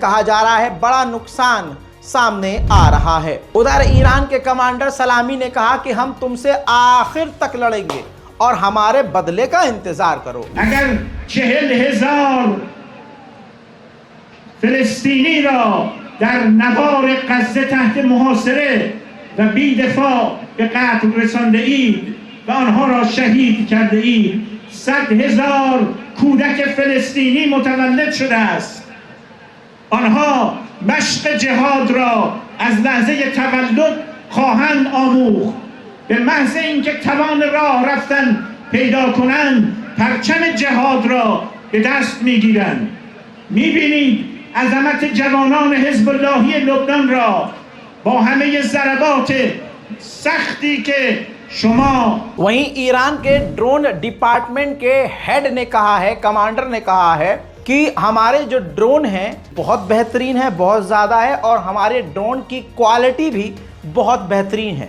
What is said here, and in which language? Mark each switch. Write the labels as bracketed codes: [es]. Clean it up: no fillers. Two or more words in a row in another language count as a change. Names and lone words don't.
[hi] कहा जा रहा है बड़ा नुकसान सामने आ रहा है। उधर ईरान के कमांडर सलामी ने कहा कि हम तुमसे आखिर तक लड़ेंगे और हमारे बदले का इंतजार करो। [fa] اگر 40,000 فلسطینی را در نوار غزه تحت محاصره و بی‌دفاع به قتل رسانده اید و آنها را شهید کرده اید. 100,000 کودک فلسطینی متولد شده است. آنها مشق جهاد را از لحظه تولد خواهند آموخت. به محض اینکه توان راه رفتن پیدا کنند، پرچم جهاد را به دست میگیرند. میبینید عظمت جوانان حزب اللهی لبنان را با همه ضربات سختی که شما. [hi] वहीं ईरान के ड्रोन डिपार्टमेंट के हेड ने कहा है, कमांडर ने कहा है कि हमारे जो ड्रोन हैं बहुत बेहतरीन है, बहुत ज़्यादा है और हमारे ड्रोन की क्वालिटी भी बहुत बेहतरीन है।